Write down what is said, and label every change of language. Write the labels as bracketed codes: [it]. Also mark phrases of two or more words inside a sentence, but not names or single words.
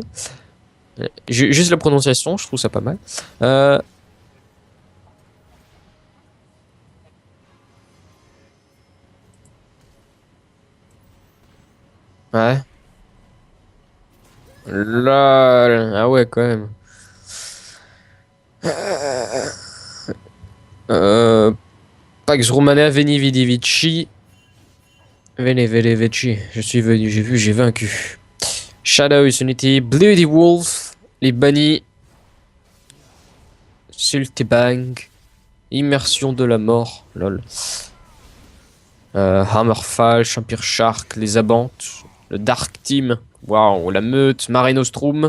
[fr] Juste la prononciation, je trouve ça pas mal. Euh, ouais. Lol. Ah ouais, quand même. [la] Euh, Pax Romana Veni Vidi Vici. Vene Vene Vici. [fr] Je suis venu, j'ai vu, j'ai vaincu. Shadow Unity, Bloody Wolf, les bannis, Sultibang, Immersion de la mort, lol. Hammerfall, Champire Shark, les Abantes, le Dark Team, waouh, la meute, Mare Nostrum.